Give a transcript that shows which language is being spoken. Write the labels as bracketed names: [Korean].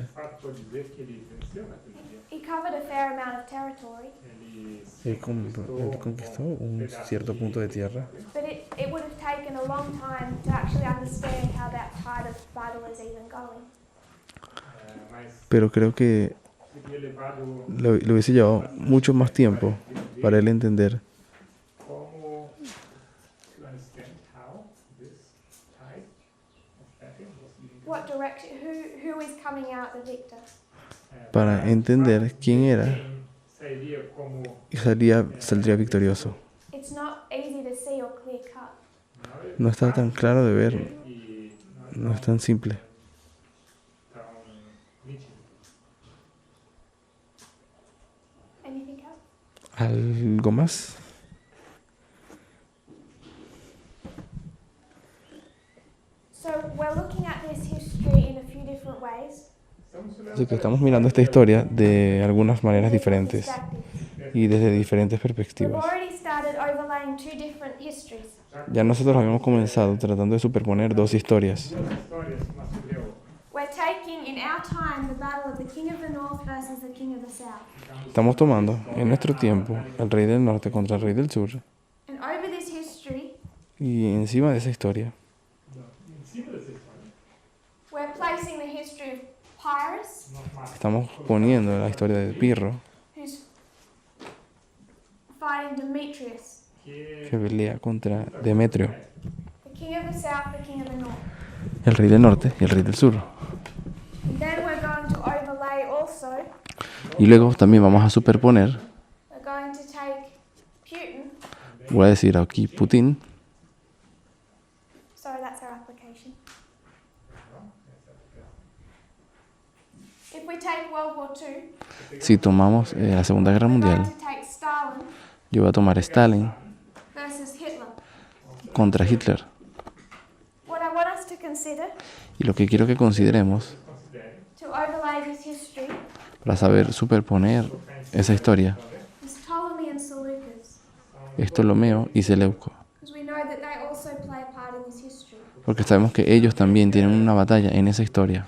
[Portuguese] de fato pode dizer que ele venceu naquele dia. [English] He covered a fair amount of territory, [Spanish] Él conquistó un cierto punto de tierra, [English] but it would have taken a long time to actually understand how that part of battle is even going. [Portuguese] Mas [Spanish] pero creo que [Portuguese] seria levado [Spanish] le hubiese llevado mucho más tiempo para él entender [Portuguese] como [English] to understand how this type of battle was being What direction, who is coming out the victor? [Spanish] para entender quién era [Portuguese] Sairia como [Spanish] y saldría victorioso. [English] It's not easy to see or clear cut. [Spanish] No está tan claro de ver, [Portuguese] e [Spanish] no es tan simple. [Portuguese] tão nítido. [English] Anything else? [Spanish] ¿Algo más? [English] So we're looking at this history in a few different ways. [Spanish] Así que estamos mirando esta historia de algunas maneras diferentes y desde diferentes [English] We've [Spanish] perspectivas. [English] already started overlaying two different histories. [Spanish] Ya nosotros habíamos comenzado tratando de superponer dos historias. [Portuguese] Duas histórias, uma sobre a outra. [English] We're taking in our time the battle of the King of the North versus the King of the South. [Spanish] Estamos tomando en nuestro tiempo el rey del norte contra el rey del sur [English] And over this history, [Spanish] y encima de esa historia [Portuguese] Em cima dessa história, [English] we're placing the history of Pyrrhus, [Portuguese] nós marcamos [Spanish] estamos poniendo la historia de Pirro [English] who's fighting Demetrius, [Spanish] que que pelea contra Demetrio, [English] the King of the South, the King of the North. [Spanish] el rey del norte y el rey del sur. [English] And then we're going to overlay also, [Spanish] Y luego también vamos a superponer, [English] we're going to take Putin, [Spanish] voy a decir aquí Putin, [English] sorry that's our application. If we take World War II, [Spanish] si tomamos la Segunda Guerra [English] we're going [Spanish] Mundial, [English] to take Stalin [Spanish] yo voy a tomar Stalin [English] versus Hitler. [Spanish] contra Hitler. [English] What I want us to consider, [Spanish] Y lo que quiero que consideremos [English] to overlay this history, [Spanish] para saber superponer esa historia [English] is Ptolemy and Seleucus, [Spanish] es Ptolomeo y Seleuco, [English] because we know that they also play a part in this history. [Spanish] porque sabemos que ellos también tienen una batalla en esa historia.